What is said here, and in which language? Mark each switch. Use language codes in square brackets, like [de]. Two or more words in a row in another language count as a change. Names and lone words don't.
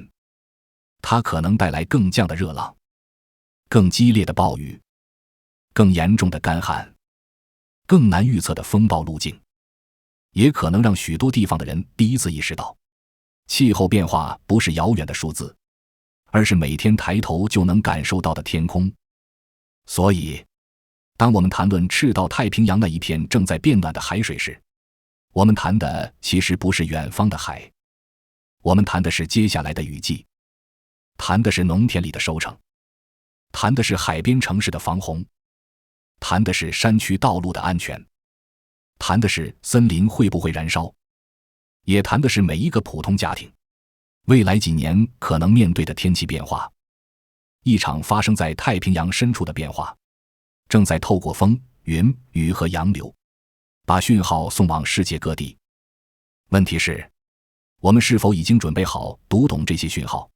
[zh] 它可能帶來更降的熱浪、更激烈的暴雨、更嚴重的乾旱、更難預測的風暴路徑，也可能讓許多地方的人第一次意識到，氣候變化不是遙遠的數字，而是每天抬頭就能感受到的天空。所以，當我們談論赤道太平洋那一片正在變暖的海水時，我們談的其實不是遠方的海，我們談的是接下來的雨季，談的是農田裡的收成，談的是海邊城市的防洪，談的是山區道路的安全，談的是森林會不會燃燒，也談的是每一個普通家庭未來幾年可能面對的天氣變化。一場發生在太平洋深處的變化，正在透過風、雲、雨和洋流，把訊號送往世界各地。問題是，我們是否已經準備好讀懂這些訊號？